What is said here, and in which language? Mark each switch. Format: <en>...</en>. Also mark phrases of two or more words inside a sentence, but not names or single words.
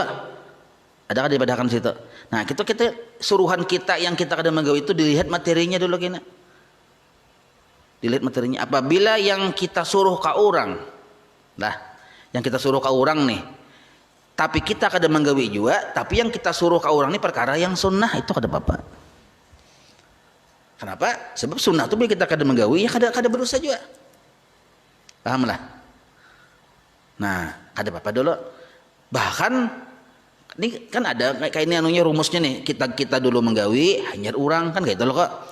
<bjn>Ada kan dipadahkan situ. Nah, kita suruhan kita yang kita kadang menggawi itu dilihat materinya dulu kena. Dilihat materinya. Apabila yang kita suruh ke orang, nah, yang kita suruh ke orang nih, tapi kita kadang menggawi juga, tapi yang kita suruh ke orang nih perkara yang sunnah, itu kada apa-apa. Kenapa? Sebab sunnah itu bila kita kadang menggawi, ya kada berusaha juga. Paham lah? Nah, kada apa-apa dulu. Bahkan ini kan ada kayak ini anunya rumusnya nih, kita dulu menggawi hanyar orang kan kayak itu loh kok.</bjn>